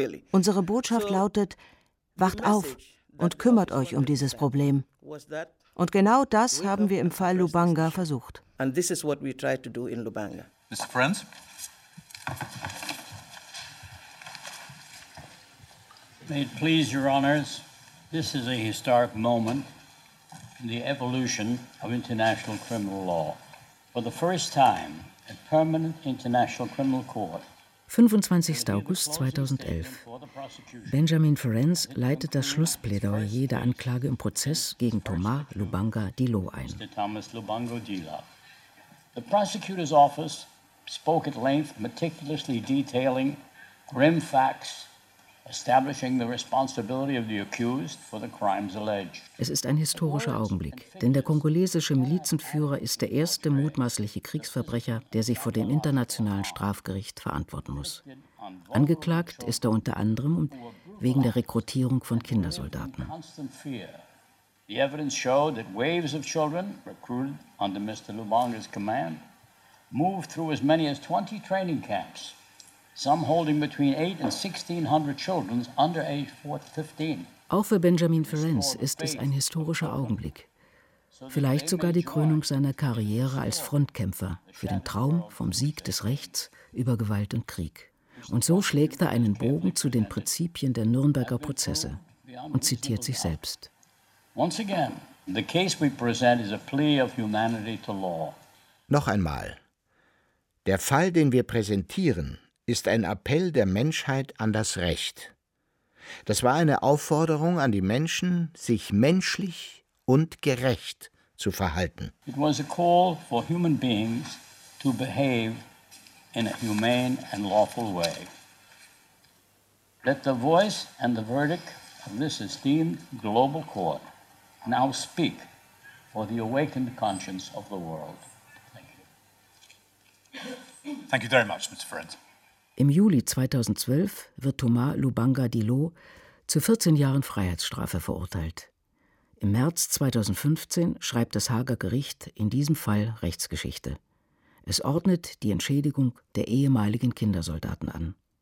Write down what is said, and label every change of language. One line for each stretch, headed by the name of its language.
German: Unsere Botschaft lautet, wacht auf und kümmert euch um dieses Problem. Und genau das haben wir im Fall Lubanga versucht.
English: And this is what we tried to do in Lubanga. Mr. Friends? May it please your honors, this is a historic moment in the evolution of international criminal law. For the first time, a permanent international criminal court
German: 25. August 2011. Benjamin Ferenc leitet das Schlussplädoyer der Anklage im Prozess gegen Thomas Lubanga Dilo ein. Thomas Lubanga Dilo.
English: The prosecutor's office spoke at length, meticulously detailing grim facts establishing the responsibility of the accused for the crimes alleged.
German: Es ist ein historischer Augenblick, denn der kongolesische Milizenführer ist der erste mutmaßliche Kriegsverbrecher, der sich vor dem internationalen Strafgericht verantworten muss. Angeklagt ist er unter anderem wegen der Rekrutierung von Kindersoldaten.
English: The evidence showed that waves of children recruited under Mr. Lubanga's command moved through as many as 20 training camps. Some holding between 8 and 1600 children under age 15.
German: Auch für Benjamin Ferenc ist es ein historischer Augenblick. Vielleicht sogar die Krönung seiner Karriere als Frontkämpfer für den Traum vom Sieg des Rechts über Gewalt und Krieg. Und so schlägt er einen Bogen zu den Prinzipien der Nürnberger Prozesse und zitiert sich selbst.
English: Once again, the case we present is a plea of humanity to law.
German: Noch einmal. Der Fall, den wir präsentieren, ist ein Appell der Menschheit an das Recht. Das war eine Aufforderung an die Menschen, sich menschlich und gerecht zu verhalten.
English: It was a call for human beings to behave in a humane and lawful way. Let the voice and the verdict of this esteemed global court now speak for the awakened conscience of the world. Thank you. Thank you very much, Mr. Ferenc.
German: Im Juli 2012 wird Thomas Lubanga Dilo zu 14 Jahren Freiheitsstrafe verurteilt. Im März 2015 schreibt das Haager Gericht in diesem Fall Rechtsgeschichte. Es ordnet die Entschädigung der ehemaligen Kindersoldaten an.